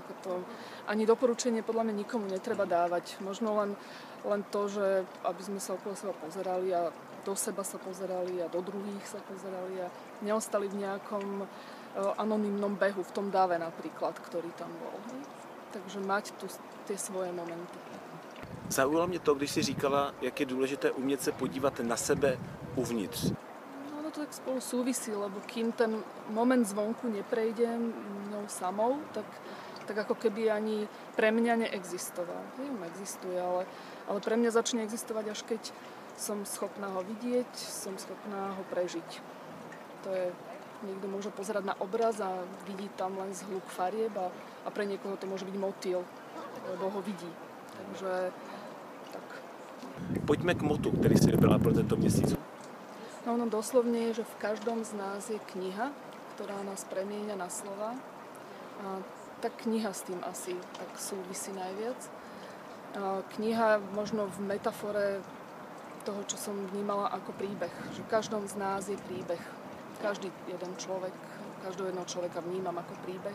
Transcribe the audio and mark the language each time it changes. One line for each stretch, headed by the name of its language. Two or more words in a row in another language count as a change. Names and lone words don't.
Slovak: Ako to, ani doporučenie podľa mňa nikomu netreba dávať. Možno len to, že aby sme sa okolo seba pozerali a do seba sa pozerali a do druhých sa pozerali a neostali v nejakom anonymnom behu, v tom dave napríklad, ktorý tam bol. Takže mať tu tie svoje momenty.
Czech: Zaujalo mě to, když jsi říkala, jak je důležité umět se podívat na sebe uvnitř.
Slovak: No to tak spolu súvisí, lebo kým ten moment zvonku neprejde mnou samou, tak ako keby ani pre mňa neexistoval. Existuje, ale pre mňa začne existovať až keď som schopná ho vidieť, som schopná ho prežiť. To je, niekto môže pozerať na obraz a vidí tam len zhluk farieb a pre niekoho to môže byť motýl, lebo ho vidí. Takže tak.
Czech: Pojďme k motu, který si vybrala pro tento měsíc.
Slovak: No doslovne je, že v každom z nás je kniha, ktorá nás premieňa na slova. A tá kniha s tým asi tak súvisí najviac. Kniha možno v metafore toho, čo som vnímala ako príbeh. Že v každom z nás je príbeh. Každý jeden človek, každého jedného človeka vnímam ako príbeh.